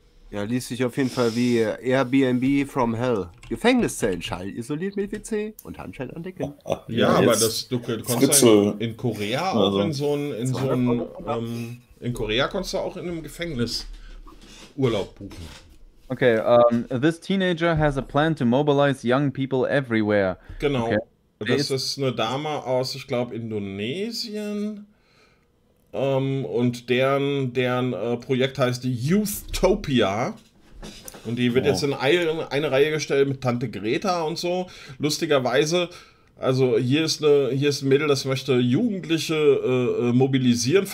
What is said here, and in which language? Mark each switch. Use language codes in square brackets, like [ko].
[de] Ja, liest sich auf jeden Fall wie Airbnb from Hell. Gefängniszellen, Schall isoliert mit WC und Handschellen an Decke. Ja, ja, aber das, du kannst in Korea auch in Korea konntest du auch in einem Gefängnis Urlaub buchen. [en] Okay, this teenager has a plan to mobilize young people everywhere. [de] Genau, okay. Das ist eine Dame aus, ich glaube, Indonesien. Und deren Projekt heißt Youthtopia. Und die wird jetzt in eine Reihe gestellt mit Tante Greta und so. Lustigerweise, also hier ist ein Mädel, das möchte Jugendliche mobilisieren.